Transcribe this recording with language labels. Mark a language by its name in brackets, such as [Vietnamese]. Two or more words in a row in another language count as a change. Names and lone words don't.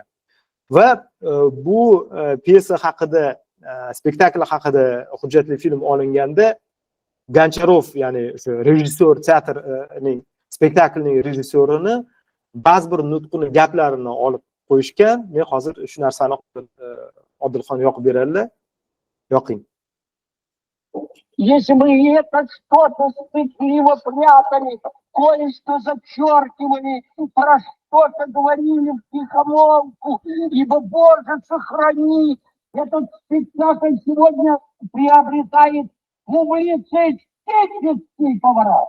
[Uzbek] Va bu pyesa haqida, spektakl haqida hujjatli film olinganda Goncharov, ya'ni o'sha rejissyor, teatrning, spektaklning rejissyorini ba'zi bir nutqini, gaplarini olib qo'yishgan. Men hozir shu narsani Odilxon yoqib beradilar. Yoqing. [Russian] Если мы это что-то стыдливо прятали, кое-что зачеркивали, про что-то говорили в тихомолку, ибо, Боже, сохрани, этот спектакль сегодня приобретает публицистический поворот.